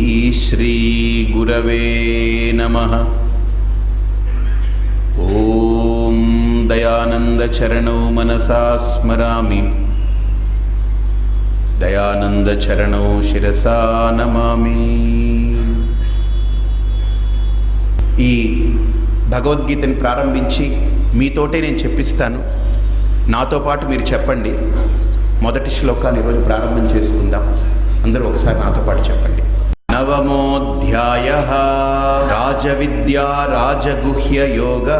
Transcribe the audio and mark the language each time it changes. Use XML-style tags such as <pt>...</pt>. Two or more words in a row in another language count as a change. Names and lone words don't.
<sa>श्री गुरवे नमः। ओम दयानंद चरणौ मनसा स्मरामि, दयानंद चरणौ शिरसा नमामि।</sa> <te>ఈ భగవద్గీతని ప్రారంభించి మీతోటే నేను చెప్పిస్తాను, నాతో పాటు మీరు చెప్పండి. మొదటి శ్లోకాన్ని ఈరోజు ప్రారంభం చేసుకుందాం. అందరూ ఒకసారి నాతో పాటు చెప్పండి.</te> <sa>నవమోऽధ్యాయః రాజవిద్యా రాజగుహ్య యోగః.</sa>